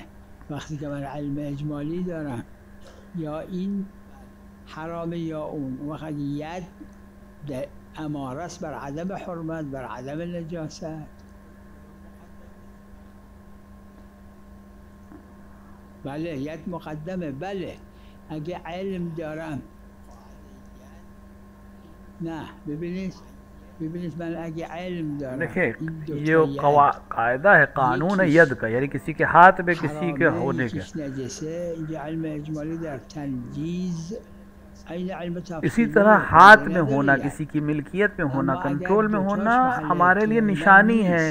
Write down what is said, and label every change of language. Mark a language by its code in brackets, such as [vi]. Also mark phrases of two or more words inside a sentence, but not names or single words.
[fa] وقتی که من علم اجمالی دارم یا این حرامه یا اون، وقت ید اماره است بر عدم حرمت، بر عدم نجاست. بله، ید مقدمه. بله، اگه علم دارم. نه، ببینید من اگه علم دارم. [hi] देखिए, ये कायदा है, कानून है यद का, यानी किसी के हाथ में किसी के होने का. इसी तरह हाथ में होना, किसी की मिल्कियत में होना, कंट्रोल में होना हमारे लिए निशानी है.